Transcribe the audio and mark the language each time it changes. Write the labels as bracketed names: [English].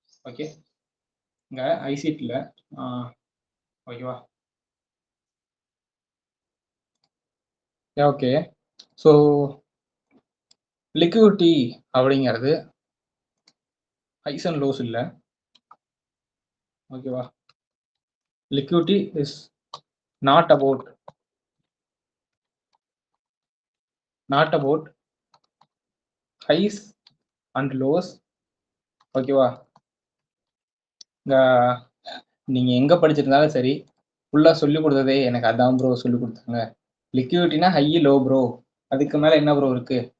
[Tamil] Okay, இங்க ஐசிட்டில் ஓகேவா, okay. So liquidity அப்படிங்கிறது ஹைஸ் அண்ட் லோஸ் இல்லை. [English] ஓகேவா, liquidity is not about highs and lows. [Tamil] ஓகேவா, நீங்க எங்க படிச்சிருந்தாலும் சரி ஃபுல்லா சொல்லி கொடுத்ததே எனக்கு அதான் ப்ரோ சொல்லி கொடுத்தாங்க. லிக்விடிட்டினா ஹை லோ ப்ரோ, அதுக்கு மேல என்ன ப்ரோ இருக்கு.